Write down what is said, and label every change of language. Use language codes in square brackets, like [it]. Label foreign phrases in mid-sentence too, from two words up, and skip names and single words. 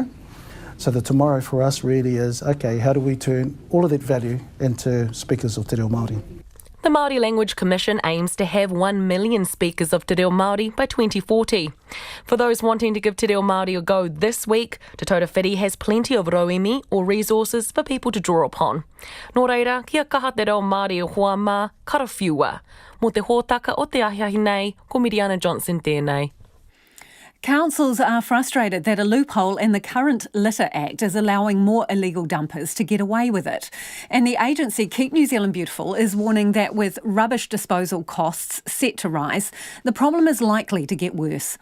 [en] So the tomorrow for us really is, okay, how do we turn all of that value into speakers of Te Reo Māori? The Māori Language Commission aims to have 1 million speakers of Te Reo Māori by 2040. For those wanting to give Te Reo Māori a go this week, Te Tauta Whiri has plenty of rauemi or resources for people to draw upon. [mi] Nō reira, kia kaha Te Reo Māori o hoa mā karawhiua. Mo te hōtaka o te ahiahi nei, ko Miriana Johnson tēnei. [en] Councils are frustrated that a loophole in the current Litter Act is allowing more illegal dumpers to get away with it. And the agency Keep New Zealand Beautiful is warning that with rubbish disposal costs set to rise, the problem is likely to get worse.